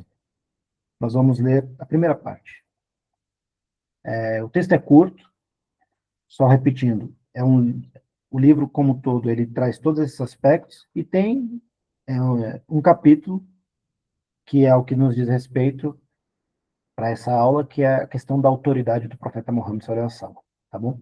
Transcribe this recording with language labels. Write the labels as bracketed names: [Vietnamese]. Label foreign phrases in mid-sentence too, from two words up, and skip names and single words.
[Portuguese] Nós vamos ler a primeira parte. O texto é curto, só repetindo. o livro como um todo, ele traz todos esses aspectos e tem um capítulo que é o que nos diz respeito para essa aula, que é a questão da autoridade do profeta Muhammad [Arabic] صلى الله عليه وسلم, [Portuguese] tá bom?